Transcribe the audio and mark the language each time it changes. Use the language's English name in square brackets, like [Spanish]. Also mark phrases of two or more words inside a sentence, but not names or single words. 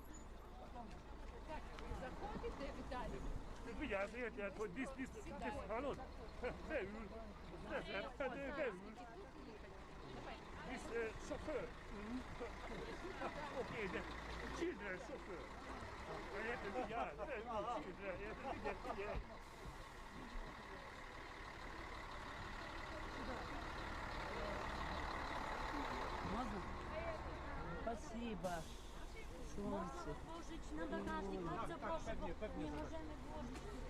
[Hungarian] Vigyázz, érted, hogy hallod? Beül. Beül. Sofőr. Oké, de children sofőr. Érted, vigyázz, beül, children, érted, figyelj. [Russian] Спасибо. Солнце. Положить на багажник, [Ukrainian] це прошу, бо не можемо вложити.